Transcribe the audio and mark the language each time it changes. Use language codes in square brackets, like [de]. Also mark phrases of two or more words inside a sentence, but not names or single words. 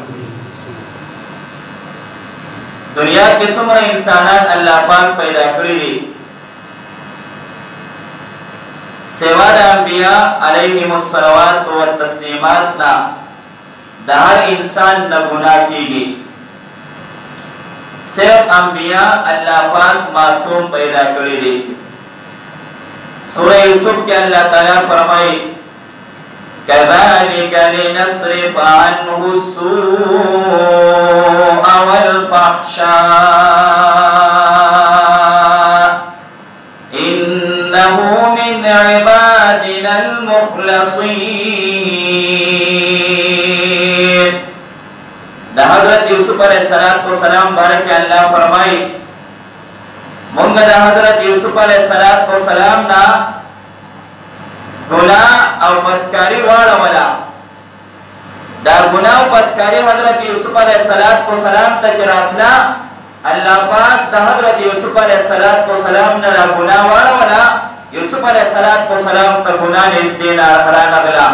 [ps] دنیا کې څومره انسانان الله پاک پیدا کړي دي، سوا د انبیاء [ar] علیهم الصلوات والتسلیمات [ps] نه د هر انسان نه ګناه کېږي. صرف انبیاء الله پاک معصوم پیدا کړي دي. سورہ یوسف کې الله تعالی فرمایي: [ar] كذلك لنصرف عنه السوء والفحشاء إنه من عبادنا المخلصين. [ps] دا حضرت یوسف [ar] علیہ السلام [ps] بارک اللہ فرمائی مونږ د حضرت یوسف [ar] علیہ السلام [ps] نا گناہ او بدکاری واړوله. دا گناہ او بدکاری حضرت یوسف [ar] علیہ السلام [ps] ته چې راتله، الله پاک د حضرت یوسف [ar] علیہ السلام [ps] نه دا گناہ واړوله. یوسف [ar] علیہ السلام [ps] ته گناہ نږدې رانغله.